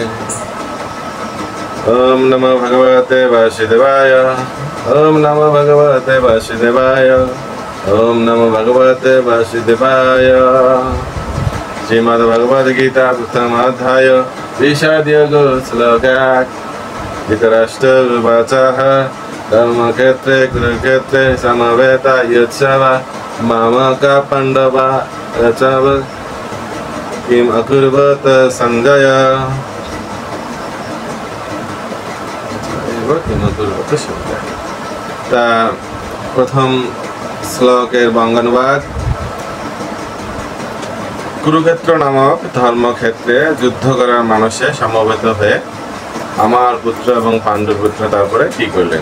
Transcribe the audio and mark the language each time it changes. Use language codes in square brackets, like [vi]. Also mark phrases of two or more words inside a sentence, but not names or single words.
[sa] ওম নমো ভগবতে বাসুদেবায় ওম নমো ভগবতে বাসুদেবায় ওম নমো ভগবতে বাসুদেবায় শ্রীমদ্ ভগবদ গীতা [bn] প্রথম অধ্যায় [sa] বিষাদ্যোগো শ্লোকাঃ ধৃতরাষ্ট্রোবাচঃ ধর্মক্ষেত্রে কুরুক্ষেত্রে সমবেতাयुत्सवः मामका पाण्डवा रचव किम् अकुर्वत सञ्जय [bn] তা প্রথম শ্লোকের বঙ্গানুবাদ কুরুক্ষেত্র নামক ধর্মক্ষেত্রে যুদ্ধ করার মানুষে সমবেত হয়ে আমার পুত্র এবং পাণ্ডুর পুত্র তারপরে কি করলেন।